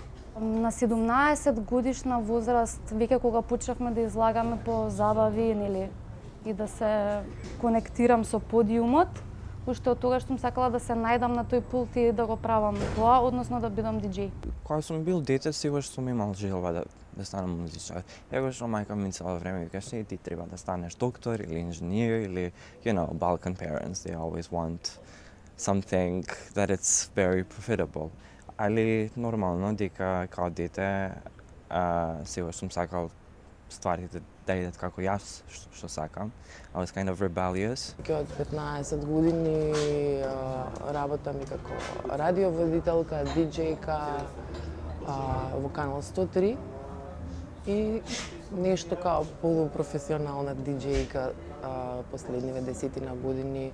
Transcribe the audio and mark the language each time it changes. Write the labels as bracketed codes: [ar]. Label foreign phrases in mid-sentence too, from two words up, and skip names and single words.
[mk] На 17 годишна возраст, веќе кога почнавме да излагаме по забави, нели, и да се конектирам со подиумот, уште од тогаш сум сакала да се најдам на тој пулт и да го правам тоа, односно да бидам диџеј. Кога сум бил дете, сигурно сум имал желба да станам музичар. Его што мајка ми цело време викаше, ти треба да станеш доктор или инженер или, [en] Balkan parents, they always want something that it's very profitable. [mk] Али нормално дека као дете сигурно сум сакал стварите да идат како јас што сакам. [en] I was kind of rebellious. [mk] Од 15 години работам и како радиоводителка, диџејка во Канал 103 и нешто као полупрофесионална диџејка последниве 10 години.